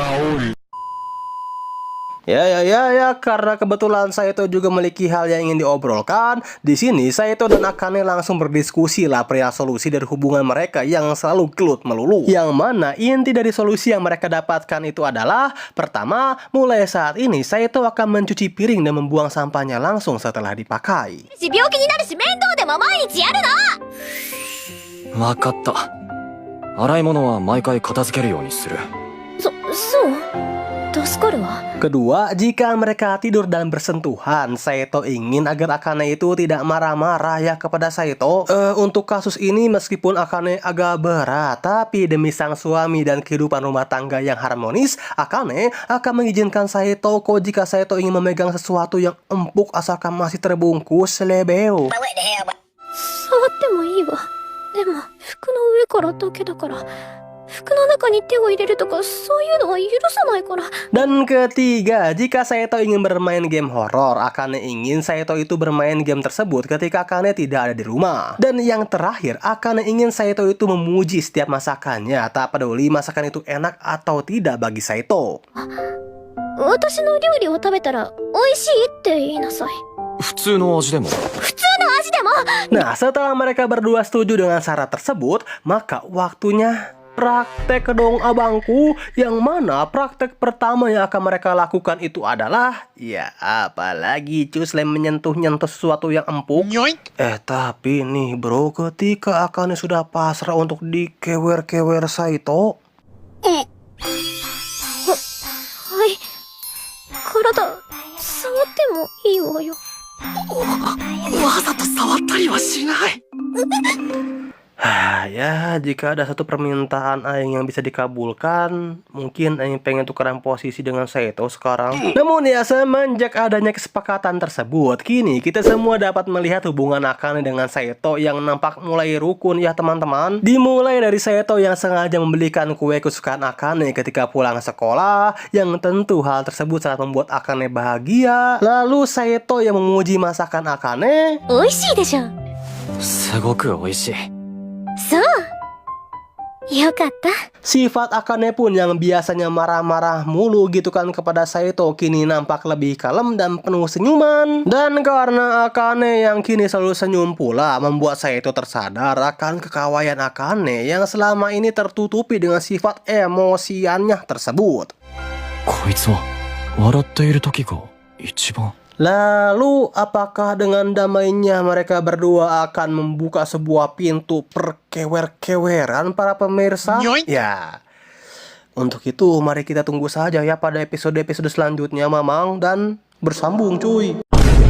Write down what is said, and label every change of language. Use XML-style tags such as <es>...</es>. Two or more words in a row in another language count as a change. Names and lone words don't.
<id>Ya, karena kebetulan Saito juga memiliki hal yang ingin diobrolkan. Di sini Saito dan Akane langsung berdiskusi lah perihal solusi dari hubungan mereka yang selalu gelut melulu. Yang mana inti dari solusi yang mereka dapatkan itu adalah, pertama, mulai saat ini Saito akan mencuci piring dan membuang sampahnya langsung setelah dipakai.</id> <ja>病気になるし面倒でも毎日やるな。わかった。洗い物は毎回片付けるようにする。そう助かるわ。</ja> <id>Kedua, jika mereka tidur dan bersentuhan, Saito ingin agar Akane itu tidak marah-marah ya kepada Saito. Untuk kasus ini meskipun Akane agak berat, tapi demi sang suami dan kehidupan rumah tangga yang harmonis, Akane akan mengizinkan Saito kok jika Saito ingin memegang sesuatu yang empuk asalkan masih terbungkus lebeo.</id> <ja>触ってもいいわ。でも服の上からだけだから。 服の中に手を入れるとかそういうのは許さないから。</ja> <id>Dan ketiga, jika Saito ingin bermain game horor, Akane ingin Saito itu bermain game tersebut ketika Akane tidak ada di rumah. Dan yang terakhir, Akane ingin Saito itu memuji setiap masakannya, tak peduli masakan itu enak atau tidak bagi Saito.</id> <ja>私の料理を食べたら美味しいって言いなさい。普通の味でも。普通の味でも。</ja> <id>Nah, setelah mereka berdua setuju dengan syarat tersebut, maka waktunya praktek dong abangku. Yang mana praktek pertama yang akan mereka lakukan itu adalah, ya apalagi cuy, selain menyentuh-nyentuh sesuatu yang empuk. Tapi nih bro, ketika Akane sudah pasrah untuk dikewer-kewer Saito,</id> <ja>はい。体触ってもいいわよ。わざと触ったりはしない。</ja> <id>ya jika ada satu permintaan Aing yang bisa dikabulkan, mungkin Aing pengen tukeran posisi dengan Saito sekarang. Namun ya, semenjak adanya kesepakatan tersebut, kini kita semua dapat melihat hubungan Akane dengan Saito yang nampak mulai rukun ya teman-teman. Dimulai dari Saito yang sengaja membelikan kue kesukaan Akane ketika pulang sekolah, yang tentu hal tersebut sangat membuat Akane bahagia. Lalu Saito yang memuji masakan Akane.</id> <ja>美味しいでしょ。すごく美味しい。そう。よかった。</ja> <id>Sifat Akane pun yang biasanya marah-marah mulu gitu kan kepada Saito kini nampak lebih kalem dan penuh senyuman. Dan karena Akane yang kini selalu senyum pula, membuat Saito tersadar akan kekawayan Akane yang selama ini tertutupi dengan sifat emosiannya tersebut.</id> <ja>こいつは笑っている時が一番。</ja> <id>Lalu apakah dengan damainya mereka berdua akan membuka sebuah pintu perkewer-keweran para pemirsa? Ya, untuk itu mari kita tunggu saja ya pada episode-episode selanjutnya Mamang, dan bersambung cuy.</id>